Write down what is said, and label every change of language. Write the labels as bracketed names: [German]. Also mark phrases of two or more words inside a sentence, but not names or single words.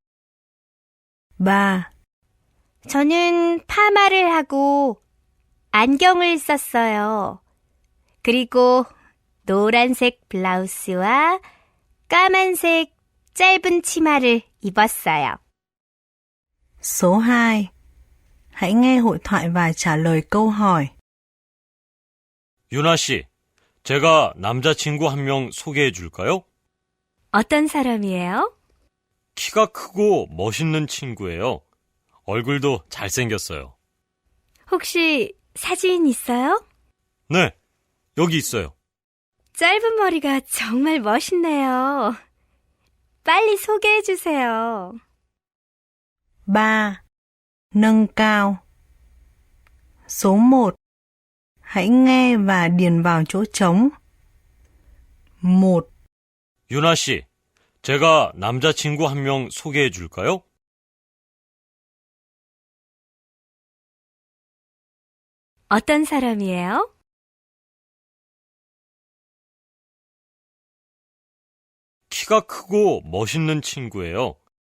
[Korean] 3, 저는 파마를 하고 안경을 썼어요. 그리고 노란색 블라우스와 까만색 짧은 치마를 입었어요. [Vietnamese] Số 2. Hãy nghe hội thoại và trả lời câu hỏi. [Korean] 유나 씨, 제가 남자친구 한 명 소개해 줄까요? 어떤 사람이에요? 키가 크고 멋있는 친구예요. 얼굴도 잘생겼어요. 혹시 사진 있어요? 네, 여기 있어요. 짧은 머리가 정말 멋있네요. 빨리 소개해 주세요. 3. [Vietnamese] Nâng cao. Số 1. Hãy nghe và điền vào chỗ trống. 1, [Korean] 유나 씨, 제가 남자친구 한 명 소개해 줄까요? 어떤 사람이에요? 키가 크고 멋있는 친구예요.